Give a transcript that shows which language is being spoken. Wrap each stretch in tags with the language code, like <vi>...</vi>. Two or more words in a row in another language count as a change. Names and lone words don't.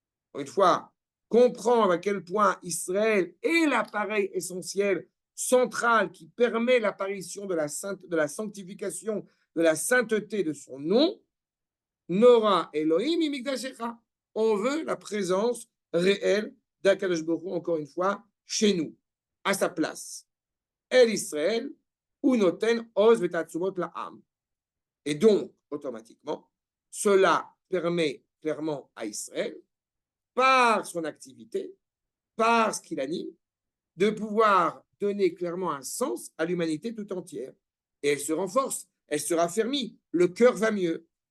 <fr>Une fois, comprendre à quel point Israël est l'appareil essentiel, central, qui permet l'apparition de la sanctification, de la sainteté de son nom,</fr> <he>נורא אלוהים ממקדשך.</he> <fr>On veut la présence réelle d'</fr> <he>הקדוש ברוך הוא,</he> <fr>encore une fois, chez nous, à sa place.</fr> <he>אל ישראל, הוא נותן עוז ותעצומות לעם.</he> <fr>Et donc, automatiquement, cela permet clairement à Israël, par son activité, par ce qu'il anime, de pouvoir donner clairement un sens à l'humanité tout entière. Et elle se renforce, elle se raffermit, le cœur va mieux.</fr>